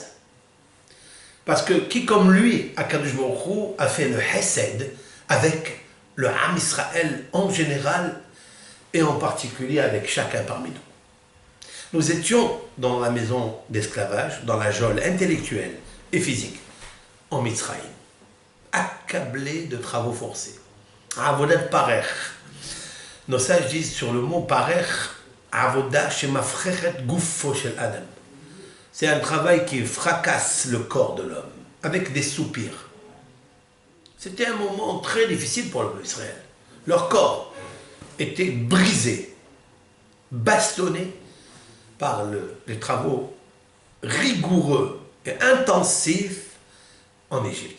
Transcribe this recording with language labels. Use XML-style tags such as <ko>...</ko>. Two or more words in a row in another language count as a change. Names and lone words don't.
<fr>Parce que qui comme lui,</fr> <he>הקדוש ברוך הוא,</he> <fr>a fait le hesed avec le</fr> <he>עם ישראל</he> <fr>en général et en particulier avec chacun parmi nous. Nous étions dans la maison d'esclavage, dans la geôle intellectuelle et physique, en Mitzrayim, accablés de travaux forcés.</fr> <he>עבודת פרך.</he> <fr>Nos sages disent sur le mot parer,</fr> <he>עבודה שמפרכת גופו של אדם.</he> <fr>C'est un travail qui fracasse le corps de l'homme, avec des soupirs. C'était un moment très difficile pour le peuple d'Israël. Leur corps était brisé, bastonné par les travaux rigoureux et intensifs en Égypte.</fr>